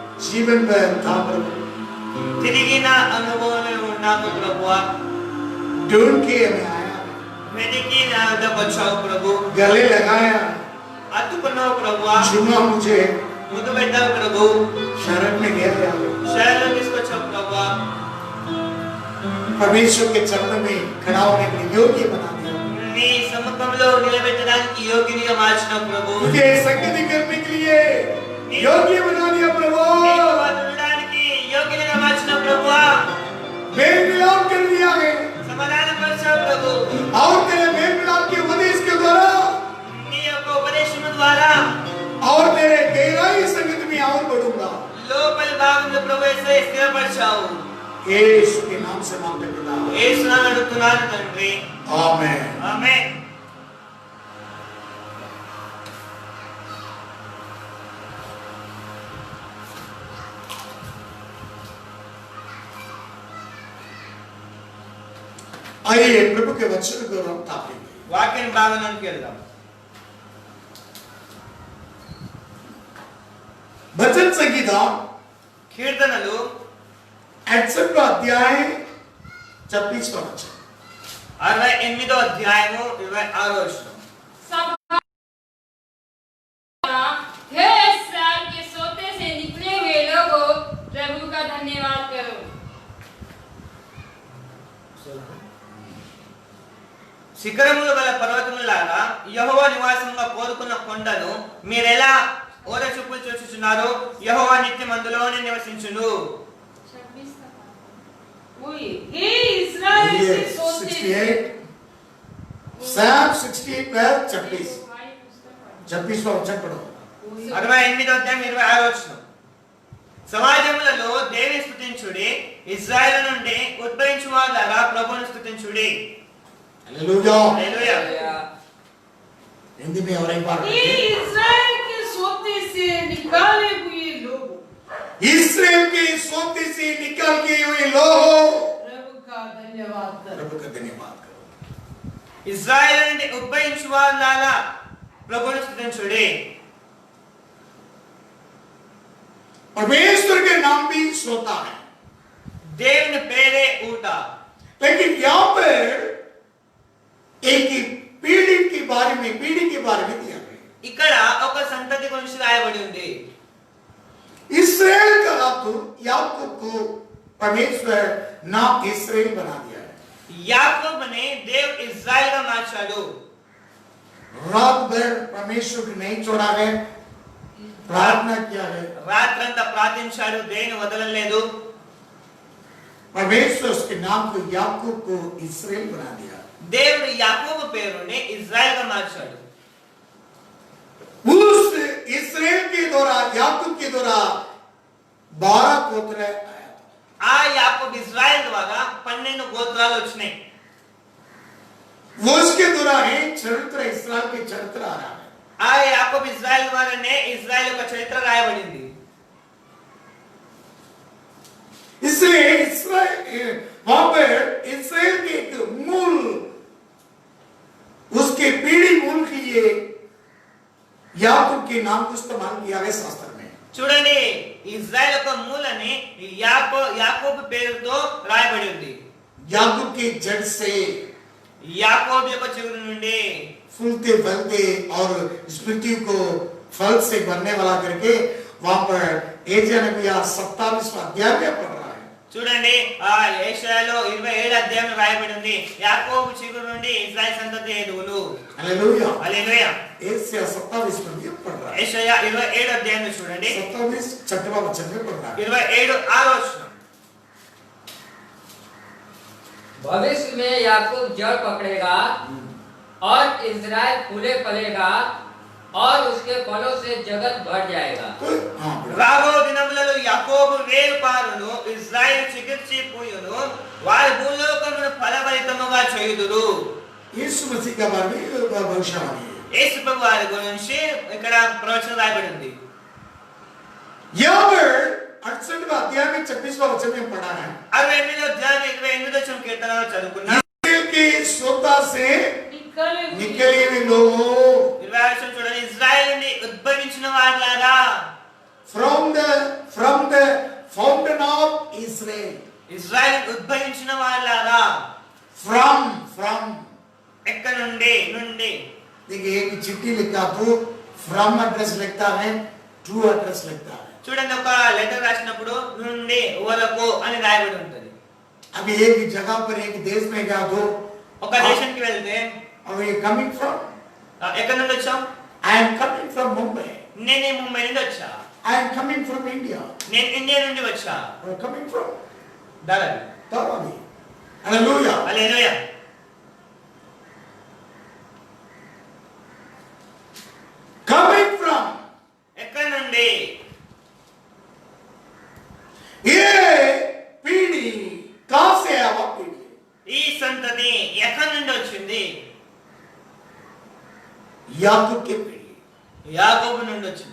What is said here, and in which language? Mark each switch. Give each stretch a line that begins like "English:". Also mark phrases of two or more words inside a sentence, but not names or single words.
Hindi: जीवन पर था प्रभु,
Telugu: తిరిగిన అనుభవం ఉన్నాము ప్రభువా,
Hindi: ढूंढ के हमें आया,
Telugu: వెతికి నా వద్దకు వచ్చావు ప్రభు,
Hindi: गले लगाया,
Telugu: అత్తుకున్నావు ప్రభువా,
Hindi: चुमा मुझे,
Telugu: ముద్దు పెట్టావు ప్రభు,
Hindi: शरण में ले आया,
Telugu: శరణు తీసుకొచ్చావు ప్రభువా,
Hindi: परमेश्वर के चरणों में खड़ा होने के लिए योग्य बना दिया,
Telugu: నీ సముఖంలో నిలబెట్టడానికి యోగ్యునిగా మార్చినావు ప్రభు,
Hindi: मुझे संगति करने के लिए योग्य बना दिया प्रभु,
Telugu: నీతో పాటు ఉండడానికి యోగ్యునిగా మార్చినావు ప్రభువా,
Hindi: मेल मिलाप कर दिया है,
Telugu: సమాధానపరిచావు ప్రభు,
Hindi: और तेरे मेल मिलाप के उपदेश के द्वारा
Telugu: నీ యొక్క ఉపదేశం ద్వారా
Hindi: और तेरे गहराई संगति में और बढ़ूंगा,
Telugu: లోపలి భాగంలో ప్రవేశిస్తే స్థిరపరిచావు.
Hindi: यीशु के नाम से मांगते पिता,
Telugu: యేసు నామమున అడుగుతున్నాను తండ్రి,
Hindi: आमेन।
Telugu: ఆమేన్.
Hindi: आइए प्रभु के वचन को हम ताकेंगे।
Telugu: వాక్యం భాగంలోకి వెళ్దాం.
Hindi: भजन संगीता
Telugu: కీర్తనలు
Hindi: 68 अध्याय 26 वचन,
Telugu: 68వ అధ్యాయము 26వ వచనం.
Hindi: हे इस्राएल के सोते से निकले हुए लोगों, प्रभु का धन्यवाद करो।
Telugu: శిఖరములు గల పర్వతములారా, యెహోవా నివాసముగా కోరుకున్న కొండను మీరెలా ఓర చూపులు చూచుచున్నారు? యెహోవా నిత్యం అందులోనే నివసించును.
Hindi: 26 तक वही हे इस्राएल के सोते 68 Psalm 68 पर 26 वचन पढ़ो।
Telugu: 68వ అధ్యాయం 26వ వచనం. సమాజములలో దేవుని స్తుతించుడి, ఇశ్రాయేలు నుండి ఉద్భవించు వారులారా ప్రభువును స్తుతించుడి.
Hindi: हालेलुया।
Telugu: హల్లెలూయా.
Hindi: हिंदी में और एक बार हे इस्राएल के सोते से निकाले हुए लोग, इस्राएल के सोते से निकल के हुए लोग, प्रभु का धन्यवाद करो। प्रभु का धन्यवाद करो।
Telugu: ఇశ్రాయేలు నుండి ఉద్భవించు వారులారా ప్రభువును స్తుతించుడి.
Hindi: परमेश्वर के नाम भी सोता है,
Telugu: దేవుని పేరే ఊట.
Hindi: लेकिन यहाँ पर एक ही पीढ़ी के बारे में दिया गया।
Telugu: ఇక్కడ ఒక సంతతి గురించి రాయబడి ఉంది.
Hindi: इस्राएल का याकूब को परमेश्वर नाम इस्राएल बना दिया है।
Telugu: యాకోబుని దేవుడు ఇజ్రాయెల్ గా మార్చాడు.
Hindi: रात भर परमेश्वर को नहीं छोड़ा है, प्रार्थना किया है,
Telugu: రాత్రంతా ప్రార్థించాడు, దేని వదలలేదు.
Hindi: परमेश्वर उसके नाम को याकूब को इस्राएल बना दिया।
Telugu: దేవుడు యాకోబు పేరుని ఇజ్రాయెల్ గా మార్చాడు.
Hindi: उस इस्राएल के द्वारा याकूब के द्वारा 12 गोत्र आया था।
Telugu: ఆ యాకోబు ఇజ్రాయెల్ ద్వారా 12 గోత్రాలు వచ్చినాయి.
Hindi: वो उसके द्वारा है चरित्र, इस्राएल के चरित्र आ रहा है।
Telugu: ఆ యాకోబు ఇజ్రాయెల్ ద్వారానే ఇజ్రాయెల్ యొక్క చరిత్ర రాయబడింది.
Hindi: इसलिए इस्राएल वहां पर इस्राएल के एक मूल, उसके पीढ़ी मूल के लिए याकूब के नाम को इस्तेमाल किया गया शास्त्र में।
Telugu: చూడండి, ఇజ్రాయెల్ యొక్క మూలని యాకోబు పేరుతో రాయబడి ఉంది.
Hindi: याकूब की जड़ से
Telugu: యాకోబు యొక్క చిగురు నుండి
Hindi: फूलते फलते और स्मृति को फल से बनने वाला करके वहां पर एशिया नबी 27वां अध्याय में पढ़ रहा है।
Telugu: చూడండి, ఆ యెషయాలో 27 అధ్యాయం రాయబడి ఉంది. యాకోబు చిగురు నుండి ఇశ్రాయేలు సంతతి ఎదుగును.
Hindi: हालेलुया।
Telugu: హల్లెలూయా.
Hindi: एशिया 27 में भी पढ़ रहा है।
Telugu: యెషయా 27 అధ్యాయంలో చూడండి,
Hindi: 27 छठवां वचन में पढ़ रहा है।
Telugu: 27 6వ వచనం.
Hindi: भविष्य में याकूब जड़ पकड़ेगा और इज़राइल फूले फलेगा और उसके फलों से जगत भर जाएगा। तो हाँ
Telugu: రాబో దినములలో యాకోబు వేరు పారును, ఇశ్రాయేలు చిగుర్చి పూయును, వారి భూలోకమును ఫలభరితముగా చేయుదురు.
Hindi: यीशु मसीह का बारे में भविष्यवाणी है।
Telugu: యేసు ప్రభు వారి గురించి ఇక్కడ ప్రవచనం రాయబడి ఉంది.
Hindi: यहाँ पर 68वां अध्याय में 26वां वचन में पढ़ा है।
Telugu: 68వ అధ్యాయం 28వ వచనం కీర్తనలో చదువుకున్నాం.
Hindi: इस्राएल के सोता से निकले हुए निकले हुए लोगों,
Telugu: 26వ వచనం చూడండి, ఇశ్రాయేలు నుండి ఉద్భవించిన వారులారా,
English: from the from the fountain of Israel.
Telugu: ఇజ్రాయెల్ ఉద్భవించిన వాళ్ళారా.
English: From.
Telugu: ఎక్కడ నుండి నుండి.
Hindi: देखिए एक चिट्ठी लिखा तो
English: from address
Hindi: लिखता है,
English: to address
Hindi: लिखता है.
Telugu: చూడండి, ఒక లెటర్ రాసినప్పుడు నుండి వరకు అని రాయబడి ఉంటుంది.
Hindi: अभी एक जगह पर एक देश में गया तो
Telugu: ఒక దేశానికి వెళ్తే
English: Are you coming from?
Telugu: ఎక్కడ నుండి వచ్చాం?
English: I am coming from Mumbai.
Telugu: నేను ముంబై నుండి వచ్చా.
English: I am coming from India.
Telugu: నేను ఇండియా నుండి వచ్చా.
English: I am coming from
Telugu: దారావి.
English: Dharavi. Hallelujah.
Telugu: హల్లెలూయా.
English: Coming from.
Telugu: ఎక్కడ నుండి?
Hindi: ये पीढ़ी कहां से है? वो पीढ़ी
Telugu: ఈ సంతతి ఎక్కడ నుండి వచ్చింది?
Hindi: याकूब की पीढ़ी.
Telugu: యాకోబు నుండి వచ్చింది.